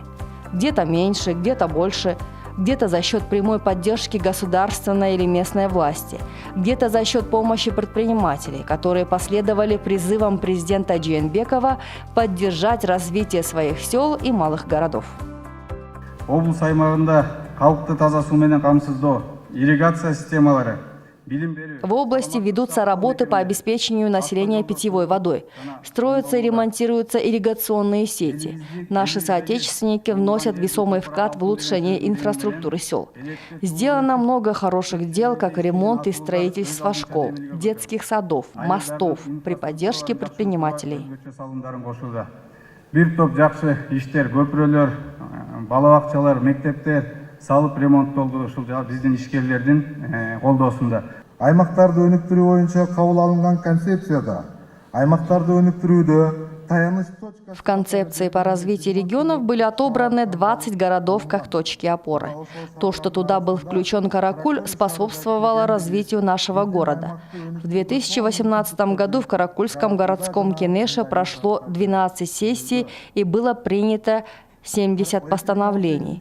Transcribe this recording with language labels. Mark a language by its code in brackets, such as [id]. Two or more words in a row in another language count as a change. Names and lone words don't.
[ru] Где-то меньше, где-то больше – где-то за счет прямой поддержки государственной или местной власти, где-то за счет помощи предпринимателей, которые последовали призывам президента Жээнбекова поддержать развитие своих сел и малых городов. [ky] Облус аймагында калкты таза суу менен камсыздоо, ирригация системалары. [ru] В области ведутся работы по обеспечению населения питьевой водой. Строятся и ремонтируются ирригационные сети. Наши соотечественники вносят весомый вклад в улучшение инфраструктуры сел. Сделано много хороших дел, как ремонт и строительство школ, детских садов, мостов при поддержке предпринимателей. [ky] Бир топ жакшы иштер, көпүрөлөр, бала бакчалар, мектептер салып ремонттолду ушул биздин ишкерлердин колдоосунда. Аймактарды өнүктүрүү боюнча кабыл алынган концепцияда аймактарды өнүктүрүүдө таяныч точка. [ru] В концепции по развитию регионов были отобраны 20 городов как точки опоры. То, что туда был включен Каракуль, способствовало развитию нашего города. В 2018 году в Каракульском городском кенеше прошло 12 сессий и было принято 70 постановлений.